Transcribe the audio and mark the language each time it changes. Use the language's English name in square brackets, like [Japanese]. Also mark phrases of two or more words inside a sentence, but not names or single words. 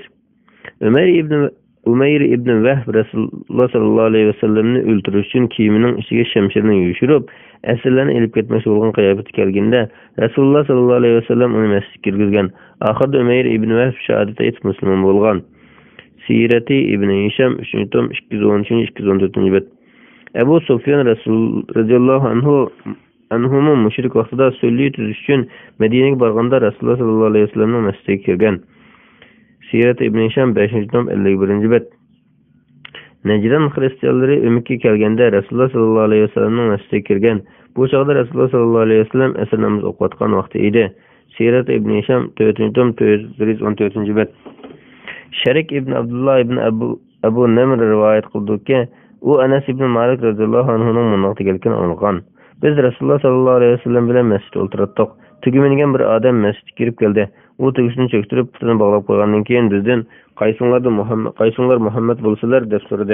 [Uzbek] Umayr ibn Vahb Rasululloh [Arabic] صلى الله عليه وسلم [Uzbek] o'ldirish uchun kiyimining ichiga shamshirni yushirib, asirlarni elib ketmoqchi bo'lgan qiyofatga kelganda Rasululloh [Arabic] صلى الله عليه وسلم [Uzbek] uni masjidga kirgizgan. Oxirida Umayr ibn Vahb shahodat aytib musulmon bo'lgan. Sirati ibn Hisham 3-tom 213-214 bet. Abu Sufyan Rasul [Arabic] رضي الله عنه [Uzbek] mushrik vaqtida sulh tuzish uchun Madinaga borganda Rasululloh [Arabic] صلى الله عليه وسلم [Uzbek] masjidiga kirgan. Sirat ibn Hisham 5-tom 51 bet. Najran xristianlari umidga kelganda Rasululloh [Arabic] صلى الله عليه وسلم [Uzbek] masjidiga kirgan. Bu chog'da Rasululloh [Arabic] صلى الله عليه وسلم [Uzbek] asr namoz o'qiyotgan vaqti edi. Sirat ibn Hisham 414-bet. Sharik ibn Abdullah ibn Abu Namr rivoyat qildiki, u Anas ibn Malik [Arabic] رضي الله عنه [Uzbek] mundoq deganligini anglagan. Biz Rasululloh [Arabic] صلى الله عليه وسلم [Uzbek] bilan masjidda o'tirdik. Tuguminigan bir odam masjidga kirib keldi. U tugisini cho'ktirib, putini bog'lab qo'ygandan keyin bizdan qaysinglar Muhammad bo'lsalar deb so'radi.